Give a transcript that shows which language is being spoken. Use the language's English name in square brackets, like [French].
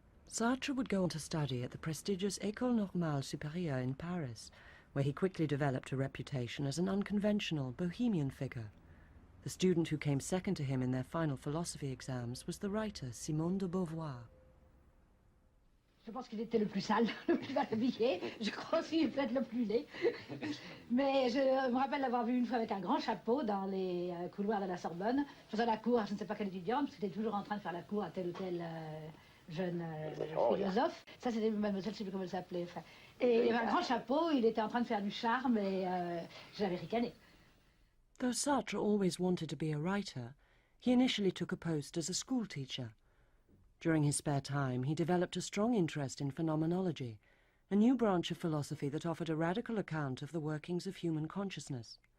[English] Sartre would go on to study at the prestigious École Normale Supérieure in Paris, where he quickly developed a reputation as an unconventional, bohemian figure. The student who came second to him in their final philosophy exams was the writer Simone de Beauvoir. [French] Je pense qu'il était le plus sale, le plus mal habillé. Je crois aussi peut-être le plus laid. Mais je me rappelle l'avoir vu une fois avec un grand chapeau dans les couloirs de la Sorbonne, faisant la cour à je ne sais pas quelle étudiante, parce qu'il était toujours en train de faire la cour à tel ou tel jeune philosophe. Ça, c'était mademoiselle, je ne sais plus comment elle s'appelait. Enfin, et il avait un grand chapeau, il était en train de faire du charme et j'avais ricané. [English] Though Sartre always wanted to be a writer, he initially took a post as a school teacher. During his spare time, he developed a strong interest in phenomenology, a new branch of philosophy that offered a radical account of the workings of human consciousness.